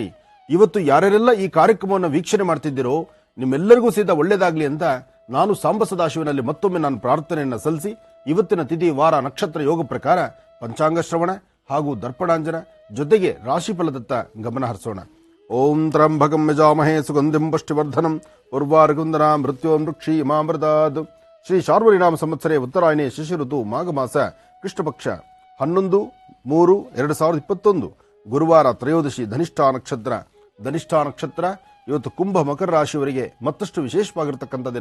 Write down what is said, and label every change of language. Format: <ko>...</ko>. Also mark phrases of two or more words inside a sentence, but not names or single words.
<kn>ಇವತ್ತು ಯಾರ್ಯಾರೆಲ್ಲ ಈ ಕಾರ್ಯಕ್ರಮವನ್ನು ವೀಕ್ಷಣೆ ಮಾಡ್ತಿದ್ದೀರೋ ನಿಮ್ಮೆಲ್ಲರಿಗೂ ಸಹಿತ ಒಳ್ಳೇದಾಗ್ಲಿ ಅಂತ ನಾನು ಸಾಂಬ ಸದಾಶಿವನಲ್ಲಿ ಮತ್ತೊಮ್ಮೆ ನಾನು ಪ್ರಾರ್ಥನೆಯನ್ನು ಸಲ್ಲಿಸಿ ಇವತ್ತಿನ ತಿಥಿ, ವಾರ, ನಕ್ಷತ್ರ ಯೋಗ ಪ್ರಕಾರ ಪಂಚಾಂಗ ಶ್ರವಣ ಹಾಗೂ ದರ್ಪಣಾಂಜನ ಜೊತೆಗೆ ರಾಶಿಫಲದತ್ತ ಗಮನ ಹರಿಸೋಣ.</kn> <sa>ಓಂ ತ್ರಂಬಕಂ ಯಜಾಮಹೇ ಸುಗಂಧಿಂ ಪುಷ್ಟಿವರ್ಧನಂ ಉರ್ವಾರಕುಂದನ ಮೃತ್ಯೋ ಮೃಕ್ಷಿ ಮಾಮೃತಾದ್. ಶ್ರೀ ಶಾರ್ವರಿನಾಮ ಸಂವತ್ಸರೆ ಉತ್ತರಾಯಣೆ ಶಿಶಿ ಋತು ಮಾಘ ಮಾಸ ಕೃಷ್ಣ ಪಕ್ಷ 11-3-2021 ಗುರುವಾರ ತ್ರಯೋದಶಿ ಧನಿಷ್ಠಾ ನಕ್ಷತ್ರ.</sa> <kn>ಇವತ್ತು ಕುಂಭ ಮಕರ ರಾಶಿಯವರಿಗೆ ಮತ್ತಷ್ಟು ವಿಶೇಷವಾಗಿರ್ತಕ್ಕಂಥ ದಿನ.</kn>